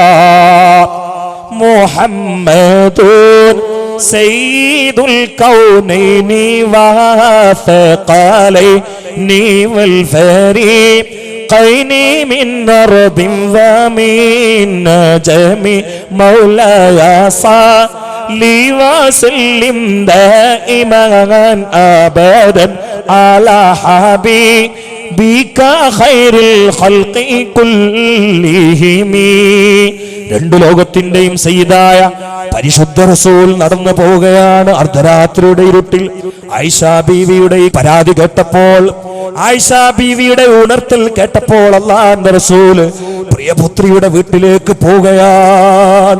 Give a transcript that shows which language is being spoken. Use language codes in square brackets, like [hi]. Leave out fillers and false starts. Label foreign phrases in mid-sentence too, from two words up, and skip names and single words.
[ar] محمد سيد الكونين والثقلين والفريقين من أرض ومن نجم مولاي لي وسلم دائما أبدا على حبيبك خير الخلق كلهم. [ml] രണ്ടു ലോകത്തിന്റെയും സയ്യിദായ പരിശുദ്ധ റസൂൽ നടന്നു പോവുകയാണ്. അർദ്ധരാത്രിയുടെ ഇരുട്ടിൽ ആയിഷാ ബീവിയുടെ പരാതി കേട്ടപ്പോൾ, ആയിഷാ ബീവിയുടെ ഉണർത്തൽ കേട്ടപ്പോൾ അല്ലാഹുവിന്റെ റസൂല് പ്രിയപുത്രിയുടെ വീട്ടിലേക്ക് പോവുകയാണ്.